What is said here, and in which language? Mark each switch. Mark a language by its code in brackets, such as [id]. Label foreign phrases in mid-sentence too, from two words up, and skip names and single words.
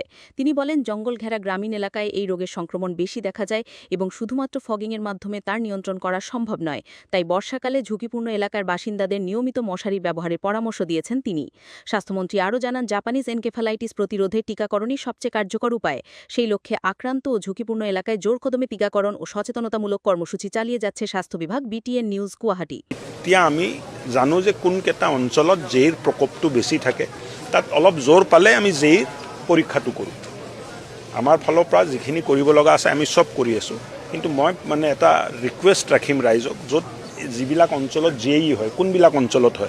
[bn] তিনি বলেন, জঙ্গল ঘেরা গ্রামীণ এলাকায় এই রোগের সংক্রমণ বেশি দেখা যায় এবং শুধুমাত্র ফগিংয়ের মাধ্যমে তার নিয়ন্ত্রণ করা সম্ভব নয়। তাই বর্ষাকালে ঝুঁকিপূর্ণ এলাকার বাসিন্দাদের নিয়মিত মশারি ব্যবহারের পরামর্শ দিয়েছেন তিনি। স্বাস্থ্যমন্ত্রী আরও জানান, জাপানিজ এনকেফেলাইটিস প্রতিরোধে টিকাকরণই সবচেয়ে কার্যকর উপায়। সেই লক্ষ্যে আক্রান্ত ও ঝুঁকিপূর্ণ এলাকায় জোর কদমে টিকাকরণ ও সচেতনতামূলক কর্মসূচি চালিয়ে যাচ্ছে স্বাস্থ্য বিভাগ। BTN নিউজ, গুৱাহাটী। [as] এতিয়া আমি জানো যে কোনকেইটা অঞ্চলত জেইৰ প্ৰকোপটো বেছি থাকে, তাত অলপ জোৰ পালে আমি জেইৰ পৰীক্ষাটো কৰোঁ। আমাৰ ফালৰ পৰা যিখিনি কৰিব লগা আছে আমি চব কৰি আছোঁ, কিন্তু মই মানে এটা ৰিকুৱেষ্ট ৰাখিম ৰাইজক, য'ত যিবিলাক অঞ্চলত জেই হয়, কোনবিলাক অঞ্চলত হয়।